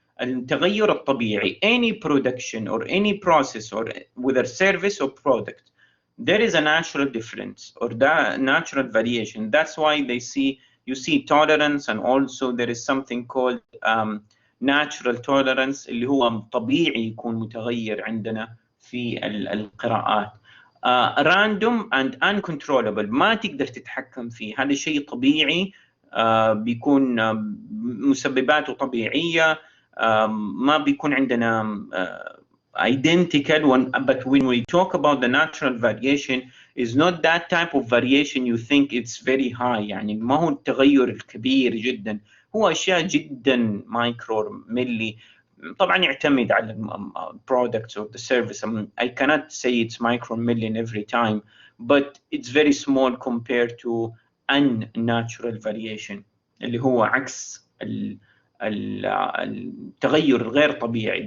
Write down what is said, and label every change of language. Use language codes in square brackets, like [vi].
[ar] التغير الطبيعي. [en] Any production or any process or whether service or product, there is a natural difference or the natural variation. That's why you see tolerance, and also there is something called natural tolerance [ar] اللي هو طبيعي يكون متغير عندنا في القراءات. [en] random and uncontrollable [ar] ما تقدر تتحكم فيه، هذا شيء طبيعي بيكون مسبباته طبيعية، ما بيكون عندنا identical. [en] But when we talk about the natural variation, is not that type of variation you think it's very high، [ar] يعني ما هو التغير الكبير جدا، هو أشياء جدا مايكرو ملي. طبعا يعتمد على [en] products or the service. I cannot say it's micro milli every time, but it's very small compared to unnatural variation [ar] اللي هو عكس التغير الغير طبيعي.